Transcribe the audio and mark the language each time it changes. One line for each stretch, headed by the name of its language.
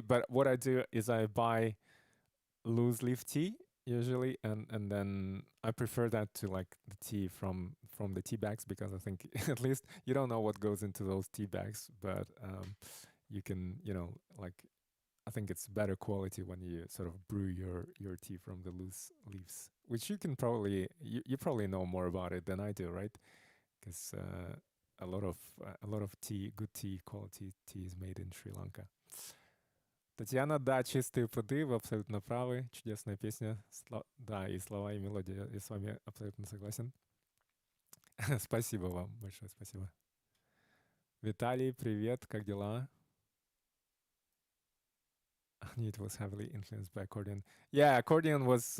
English: But what I do is I buy loose leaf tea usually, and then I prefer that to like the tea from the tea bags, because I think at least you don't know what goes into those tea bags, but you can, like, I think it's better quality when you sort of brew your tea from the loose leaves, which you can probably you probably know more about it than I do, right? Because a lot of tea, good tea, quality tea is made in Sri Lanka.
Russian: Татьяна, да, чистые пруды, вы абсолютно правы, чудесная песня, да, и слова, и мелодия, я с вами абсолютно согласен. Спасибо вам, большое спасибо. Виталий, привет, как дела?
English: It was heavily influenced by accordion. Yeah, accordion was.